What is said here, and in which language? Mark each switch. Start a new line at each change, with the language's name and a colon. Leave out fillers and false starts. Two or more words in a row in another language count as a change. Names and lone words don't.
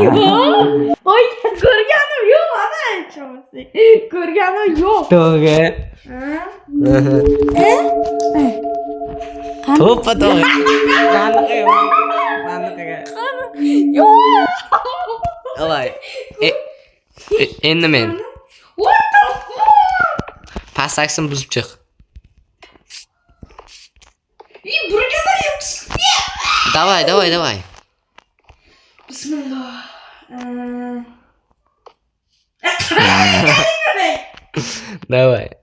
Uzbek: Voy, ko'rganim yo'q, ana aytmoqchi. Ko'rganim yo'q. To'g'ri. To'ppa to'g'ri. Maniqiga. Yo'q. Davay. Endi men.
English: What the fuck?
Uzbek: Pasaksini buzib chiq. Burgalar yo'q.
Russian: Давай.
Uzbek: Bismillah.
Russian: Давай.